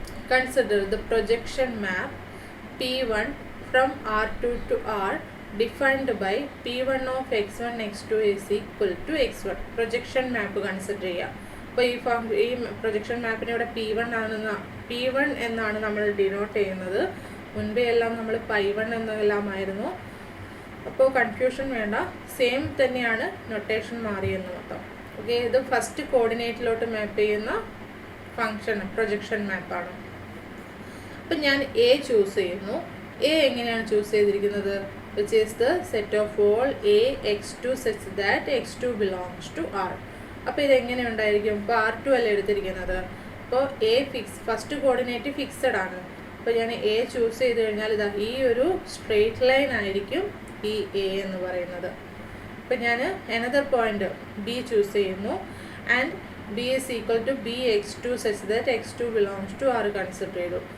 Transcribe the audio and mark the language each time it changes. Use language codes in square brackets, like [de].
[en] Consider the projection map p1 from r2 to r defined by p1 of x1 x2 is equal to x1. [ml] Projection map consider ചെയ്യുക. അപ്പോൾ ഈ projection മാപ്പിനെ ഇവിടെ p1 എന്നാണ് നമ്മൾ denote ചെയ്യുന്നത്. മുൻപേ എല്ലാം നമ്മൾ π1 എന്നെല്ലാമായിരുന്നു. അപ്പോൾ കൺഫ്യൂഷൻ വേണ്ട, സെയിം തന്നെയാണ്, നൊട്ടേഷൻ മാറിയെന്ന് മൊത്തം. ഓക്കെ, ഇത് ഫസ്റ്റ് കോർഡിനേറ്റിലോട്ട് മാപ്പ് ചെയ്യുന്ന ഫംഗ്ഷൻ പ്രൊജക്ഷൻ മാപ്പാണ്. അപ്പം ഞാൻ എ ചൂസ് ചെയ്യുന്നു. എ എങ്ങനെയാണ് ചൂസ് ചെയ്തിരിക്കുന്നത്? [en] which is the set of all a x2 such that x2 belongs to r. [ml] അപ്പോൾ ഇതെങ്ങനെ ഉണ്ടായിരിക്കും? ഇപ്പോൾ r2 അല്ലേ എടുത്തിരിക്കുന്നത്. അപ്പോൾ എ ഫസ്റ്റ് കോർഡിനേറ്റ് ഫിക്സഡ് ആണ്. അപ്പോൾ ഞാൻ എ ചൂസ് ചെയ്ത് കഴിഞ്ഞാൽ ഇതാ ഈ ഒരു സ്ട്രെയിറ്റ് ലൈൻ ആയിരിക്കും ഈ എ എന്ന് പറയുന്നത്. അപ്പോൾ ഞാൻ [en] Another point B choose ചെയ്യുന്നു. And B is equal to B x2 such that x2 belongs to R consider ചെയ്തു.